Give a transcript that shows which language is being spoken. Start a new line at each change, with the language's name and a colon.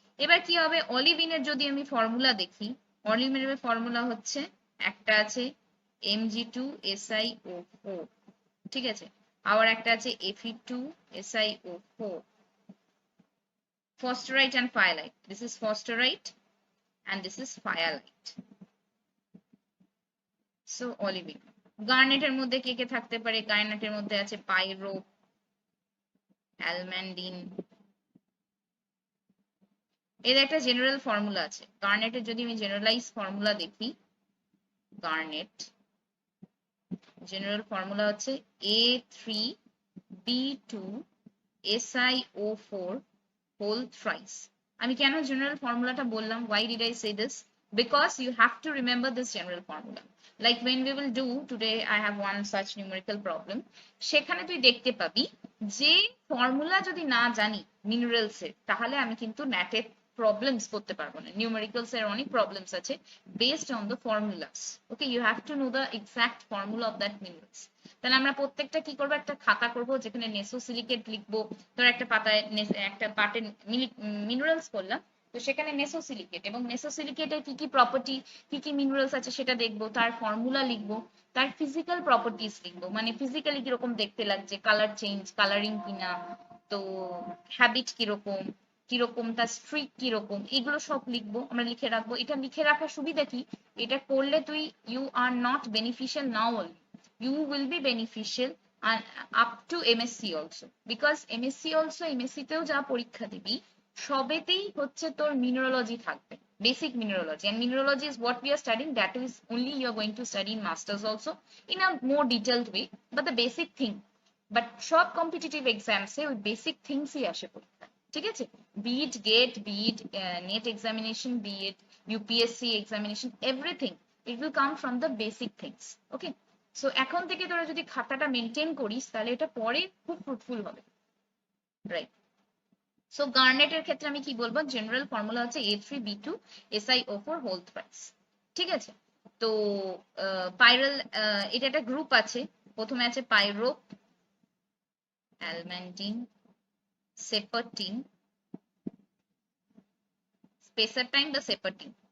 Bangla: এবার কি হবে, অলিভিনের যদি আমি ফর্মুলা দেখি, অলিভিনের ফর্মুলা হচ্ছে একটা আছে Mg2SiO4, ঠিক আছে, আবার একটা আছে Fe2SiO4, phosphorite and fayalite.
English: This is phosphorite and this is fayalite. So olivine.
Bangla: গার্নেটের মধ্যে কে কে থাকতে পারে, গার্নেটের মধ্যে আছে পাইরো, অ্যালম্যান্ডিন। এর একটা জেনারেল ফর্মুলা আছে গার্নেটের, যদি আমি জেনারেলাইজ ফর্মুলা দেখি, গার্নেট জেনারেল ফর্মুলা হচ্ছে A3B2SiO4 হোল thrice. আমি কেন জেনারেল ফর্মুলাটা বললাম,
English: why did I say this? Because you have to remember this general formula. Like when we will do today, I have one such numerical problem.
Bangla: সেখানে তুই দেখতে পাবি যে ফর্মুলা যদি না জানি মিনারেলস এর, তাহলে আমি কিন্তু ন্যাটে প্রবলেমস করতে পারবো না। নিউমেরিক্যালস এর অনেক প্রবলেমস আছে
English: Based on the formulas. Okay, you have to know the exact formula of that minerals.
Bangla: তাহলে আমরা প্রত্যেকটা কি করবো, একটা খাতা করবো যেখানে নেসোসিলিকেট লিখবো, ধর একটা পাতায় একটা পার্টে মিনারেলস করলাম, তো সেখানে নেসোসিলিকেট এবং নেসোসিলিকেটের কি কি প্রপার্টি, কি কি মিনারেলস আছে সেটা দেখবো, তার ফর্মুলা লিখবো, তার ফিজিক্যাল প্রপার্টিস লিখবো, মানে ফিজিক্যালি কিরকম দেখতে লাগছে, কালার চেঞ্জ, কালারিং কিনা, তো হ্যাবিট কিরকম, কিরকম তার স্ট্রিক কিরকম, এগুলো সব লিখবো, আমরা লিখে রাখবো। এটা লিখে রাখার সুবিধা কি, এটা করলে তুই
English: you are not beneficial now only, you will be beneficial and up to MSc also, because MSc also,
Bangla: MSc তেও যা পরীক্ষা দিবি সবেতেই হচ্ছে তোর মিনারোলজি থাকবে,
English: basic mineralogy, and mineralogy is what we are studying, that is only you are going to study in masters also in a more detailed way, but the basic thing,
Bangla: but সব competitive এক্সামসে ওই basic থিংসই আসে পরীক্ষা, ঠিক আছে, bit gate, bit net examination, bit UPSC examination,
English: Everything it will come from the basic things.
Bangla: Okay, so এখন থেকে তোরা যদি খাতাটা মেনটেন করিস তাহলে এটা পরে খুব ফ্রুটফুল হবে, রাইট। সো গার্নেটের ক্ষেত্রে আমি কি বলবো, জেনারেল ফর্মুলা হচ্ছে A3B2SiO4 হোল থ্রাইস, ঠিক আছে। তো পাইরাল, এটা একটা গ্রুপ আছে, প্রথমে আছে পাইরো, অ্যালম্যান্ডিন, সেপারটিন, স্পেসারটাইন বা সেপারটিন,